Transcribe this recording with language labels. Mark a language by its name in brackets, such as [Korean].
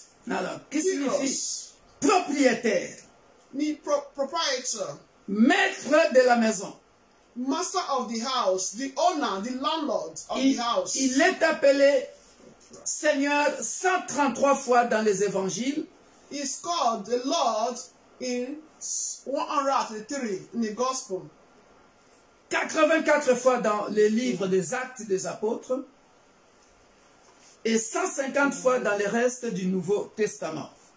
[French] Alors, qui signifie propriétaire, [English] Proprietor. [French] maître de la maison. [English] Master of the house, the owner, the landlord of the house. [French] Il est appelé Seigneur 133 fois dans les évangiles. [English] He's called the Lord in 133 in the gospel. [French] 84 fois dans les livres des Actes des Apôtres et 150 fois dans les restes du Nouveau Testament.